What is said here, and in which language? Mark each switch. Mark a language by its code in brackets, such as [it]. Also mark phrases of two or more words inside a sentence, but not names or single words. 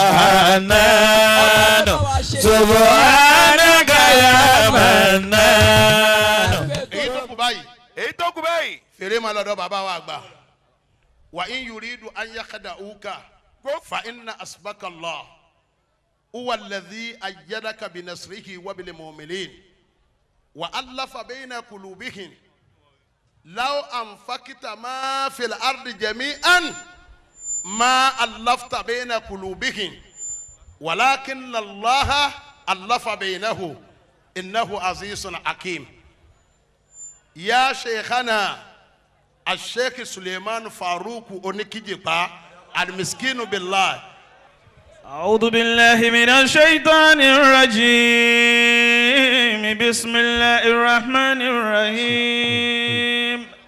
[ar] حنان سبحانك يا منان. [yo] èyí tó kù báyìí fèrè máa lọ́dọ̀ bàbá wa àgbà wa [ar] إن يريدوا أن يخدعوك فإن حسبك الله هو الذي أيدك بنصره وبالمؤمنين وألف بين قلوبهم لو أنفقت ما في الأرض جميعا ما ألفت بين قلوبهم ولكن الله ألف بينهم إنه عزيز حكيم. يا شيخنا الشيخ سليمان فاروق Onikijipa المسكين بالله. أعوذ بالله من الشيطان الرجيم بسم الله الرحمن الرحيم.